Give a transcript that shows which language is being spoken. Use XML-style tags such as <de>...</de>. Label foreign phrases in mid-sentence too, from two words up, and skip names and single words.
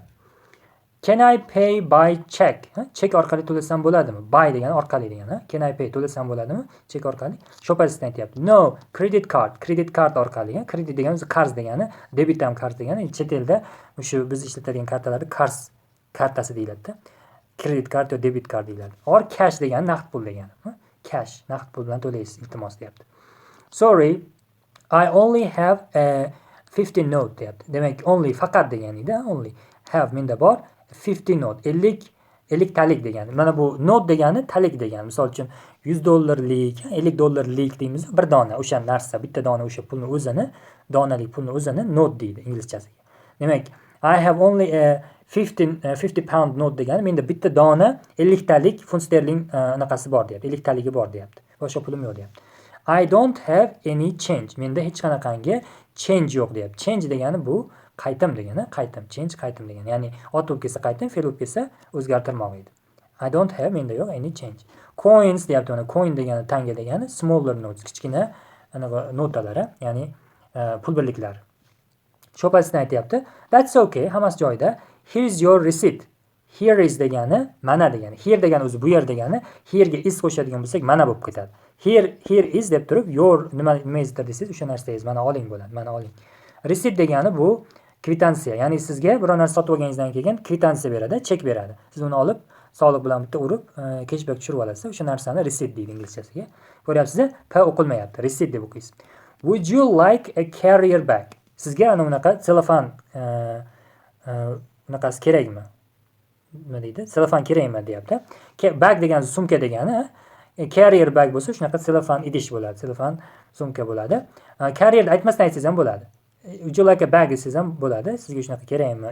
<en>Can I pay by check?</en> <uz>Chek orqali to'lasam bo'ladimi? By degani orqali degani.</uz> <en>Can I pay</en> <uz>to'lasam bo'ladimi? Chek orqali.</uz> <en>Shop assistant</en> <uz>aytyapti.</uz> <en>No, credit card. Credit card orqali.</en> <uz>Credit degani o'zi qarz degani, debit ham qarz degani. Chet elda o'sha biz ishlatadigan kartalarni qarz kartasi deyiladi.</uz> <en>Credit card yo debit card deyiladi. Or cash</en> <uz>degani naqd pul degani. Cash, naqd pul bilan to'laysiz, iltimos deyapti.</uz> <en>Sorry, I only have a 50 note deyapti.</en> <uz>Demak, only faqat deganida,</uz> <en>only have</en> <uz>menda bor 50 note, 50 talik degani. Mana bu note degani talik degani. Misol uchun $100lik, $50 deymiz, bir dona o'sha narsa, bitta dona o'sha pulni o'zini, donalik pulni o'zini note deydi inglizchasiga. Demak,</uz> <en>I have only a 50 pound note</en> <uz>degani menda bitta dona 50 talik funt sterling anaqasi bor deyapti. 50 taligi bor deyapti. Boshqa pulim yo'q deyapti.</uz> <en>I don't have any change.</en> <uz>Menda hech qanaqangi change yo'q deyapti. Change degani bu qaytim degani, qaytim, change qaytim degani. Ya'ni ot bo'lib kelsa qaytim, fe'l bo'lib kelsa o'zgartirmoq edi.</uz> <en>I don't have,</en> <uz>menda yo'q</uz> <en>any change. Coins</en> <uz>deyapti. Mana coin degani tanga degani,</uz> <en>smaller notes,</en> <uz>kichkina anaqa notalar, ya'ni pul birliklari.</uz> <en>Shop assistant</en> <uz>aytyapti.</uz> <en>That's okay,</en> <uz>hammasi joyida.</uz> <en>Here is your receipt. Here is</en> <uz>degani mana degani. Here degani o'zi bu yer degani. Here ga is qo'shadigan bo'lsak mana bo'lib ketadi.</uz> <en>Here is</en> <uz>deb turib your nima izdir desangiz o'sha narsangiz mana oling bo'ladi. Mana oling. Receipt degani bu kvitansiya. Ya'ni sizga biror narsa sotib olganingizdan keyin kvitansiya beradi, chek beradi. Siz uni olib soliq bilan bitta urib, cashback tushirib olasiz. O'sha narsani receipt deydi inglizchasiga. Ko'ryapsiz? P o'qilmayapti. Receipt deb o'qiysiz.</uz> <en>Would you like a carrier bag?</en> <uz>Sizga ana unaqa selofan unaqasi kerakmi? Nima deydi? Selofan kerakmi deyapti. Bag degani sumka degani.</uz> <en>Carrier bag</en> <uz>bo'lsa shunaqa selofan idish bo'ladi. Selofan sumka bo'ladi. Carrier aytmasdan aytsangiz ham bo'ladi.</uz> <en>Would you like a bag</en> <uz>desangiz ham bo'ladi. Sizga shunaqa kerakmi?</uz>